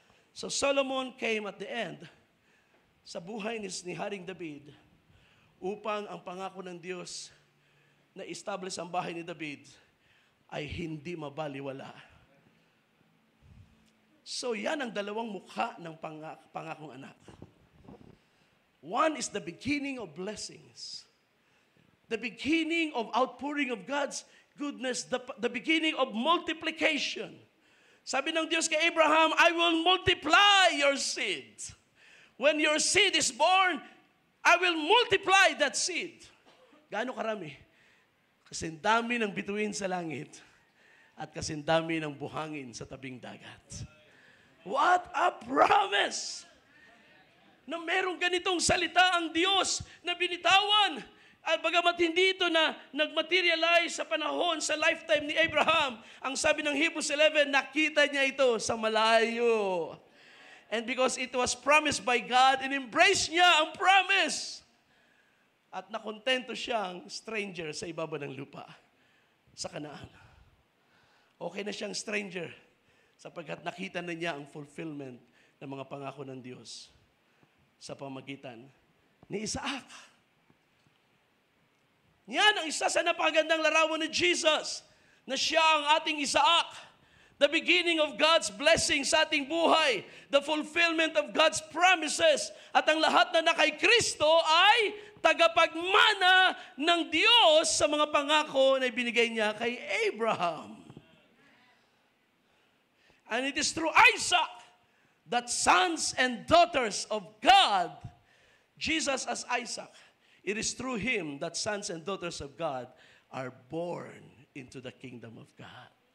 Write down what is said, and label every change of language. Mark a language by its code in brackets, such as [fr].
[en] So Solomon came at the end [tl] sa buhay ni Haring David upang ang pangako ng Diyos na establish ang bahay ni David ay hindi mabaliwala. So yan ang dalawang mukha ng pangakong anak. [en] One is the beginning of blessings. The beginning of outpouring of God's goodness. The beginning of multiplication. [tl] Sabi ng Diyos kay Abraham, [en] I will multiply your seed. When your seed is born, I will multiply that seed. [tl] Gaano karami? Kasing dami ng bituin sa langit at kasing dami ng buhangin sa tabing dagat. [en] What a promise! [tl] Na merong ganitong salita ang Diyos na binitawan. At bagamat hindi ito na nag-materialize sa panahon, sa lifetime ni Abraham, ang sabi ng Hebrews 11, nakita niya ito sa malayo. [en] And because it was promised by God, [tl] in-embrace niya ang promise. At nakontento siyang stranger sa ibaba ng lupa, sa Kanaan. Okay na siyang stranger sapagkat nakita na niya ang fulfillment ng mga pangako ng Diyos sa pamagitan ni Isaac. Yan ang isa sa napakagandang larawan ni Jesus, na siya ang ating Isaac. [en] The beginning of God's blessing [tl] sa ating buhay. [en] The fulfillment of God's promises. [tl] At ang lahat na kay Kristo ay tagapagmana ng Diyos sa mga pangako na ibinigay niya kay Abraham. [en] And it is through Isaac that sons and daughters of God, Jesus as Isaac, it is through him that sons and daughters of God are born into the kingdom of God.